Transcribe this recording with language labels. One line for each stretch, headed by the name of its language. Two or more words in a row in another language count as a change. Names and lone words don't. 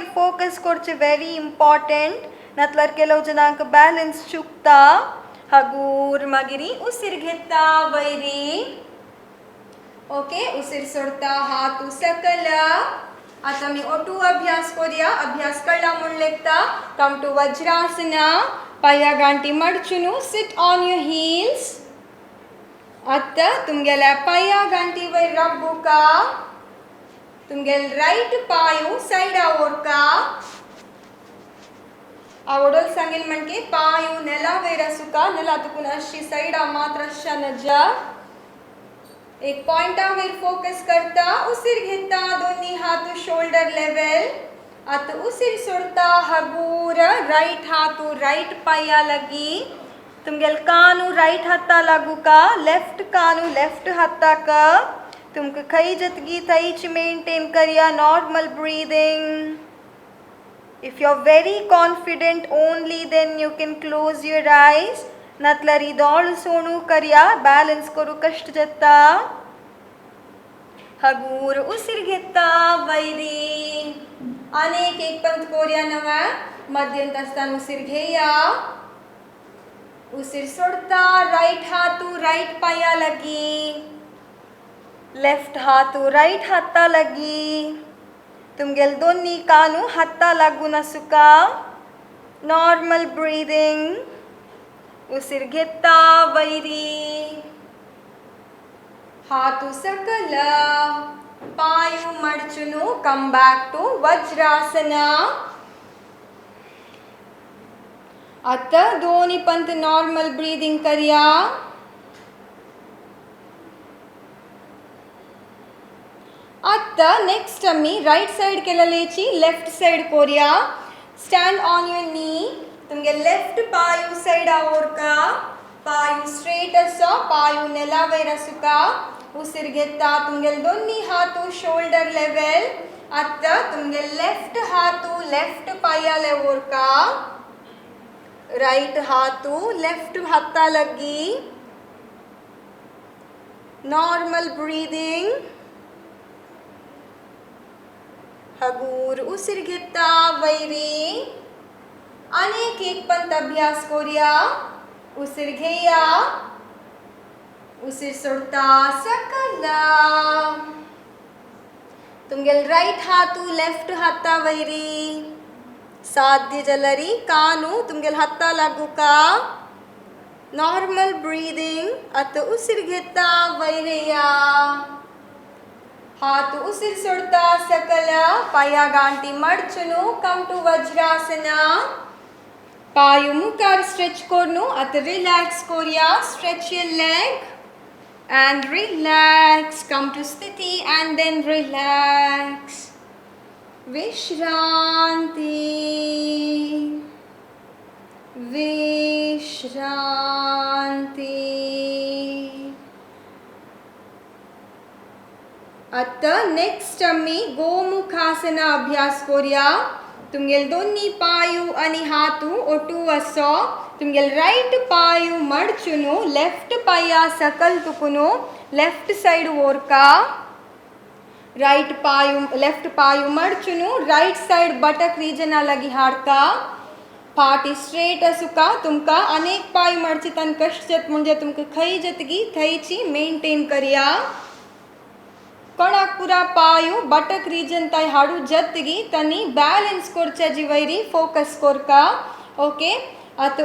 Konkani: फोकस करचे
English: very important
Konkani: नातल्यार केलो जनांक बॅलन्स चुकता हगूर मागिरी उसीर घेता वयरी ओके उसीर सोडता हात सकल आता मी ओटू अभ्यास करूया अभ्यास कळला म्हूण लेखता
English: come to
Konkani: वज्रासना पाया गांठी मडचुनु
English: sit on your heels
Konkani: आता तुमगेल्या पाया गांठी वयर रब्बुका तुमगेल राईट पायू साइडा ओरका आवडोल सांगेल म्हणजे पायू नेला वयर आसुका नेला तुकून अशी साइडा मात्र अशा नजा एक पॉइंटा वयर फोकस करता उसीर घेता दोन्ही हात
English: shoulder level
Konkani: आता उसीर सोडता हगूर राईट हात राईट पाया लगी तुमगेल कानू राईट हाता लागू का लेफ्ट कानू लेफ्ट हाता का तुमकां खंय जतगी थंयच मेंटेन करया
English: normal breathing if you are very confident only then you can close your eyes
Konkani: नातल्यार इदोळ सोणू करया बॅलन्स करू कष्ट जाता हगूर उसीर घेता वयरी अनेक एक पंत कोरया नवा मध्यंत आसतना उसीर घेया उसीर सोडता राईट हातू राईट पाया लगी लेफ्ट हातू राईट हाता लगी तुमगेल दोन्ही कानू हाता लागून आसुका
English: normal breathing
Konkani: उसीर घेता वयरी हातू सकल पायू मडचुनु
English: come back to
Konkani: वज्रासना आता दोन्ही पंत
English: normal breathing
Konkani: करया आता नेक्स्ट आम्ही राईट साइड केलेलेची लेफ्ट साइड कोरया
English: stand on your knee
Konkani: तुमगे लेफ्ट पायू साइडा ओरका पायू स्ट्रेट आसा पायू नेला वयर आसुका उसीर घेता तुमगेल दोन्ही हातू
English: shoulder level
Konkani: आता तुमगे लेफ्ट हातू लेफ्ट पाया ओरका राइट हातू लेफ्ट हाता लगी
English: normal breathing
Konkani: हगूर उसीर घेता वयरी अनेक एक पंत अभ्यास करूया उसीर घेया उसीर सोडता सकल तुमगेल राईट हातू लेफ्ट हाता वयरी साध्य जलरी कानू तुमगेल हाता लागू का
English: normal breathing
Konkani: आता उसीर घेता वयरिया हाथ उसीर सोडता सकल पाया गांठी मडचुनु
English: come to
Konkani: वज्रासना पायू मुखार स्ट्रेच कोरनु आता रिलैक्स कोरिया
English: stretch your leg and relax come to sthiti and then relax
Konkani: vishranti आता नेक्स्ट आम्ही गोमुखासना अभ्यास करूया तुमगेल दोन्ही पायू आणि हातू ओटू असो तुमगेल राईट पायू मडचुनु लेफ्ट पाया सकल तुकुनु लेफ्ट साइड ओरका राइट पायू लेफ्ट पायू मडचुनु राइट साइड
English: buttock region
Konkani: लगी हाडका फाटी स्ट्रेट असुका तुमका अनेक पायू मडचितान कष्ट जत म्हणजे तुमका खंय जतगी थंयची मेंटेन करया कोणाक पुरा पायू
English: buttock region
Konkani: ताई हाडू जतगी तनी बॅलन्स करच्याची वयरी फोकस कोरका ओके आता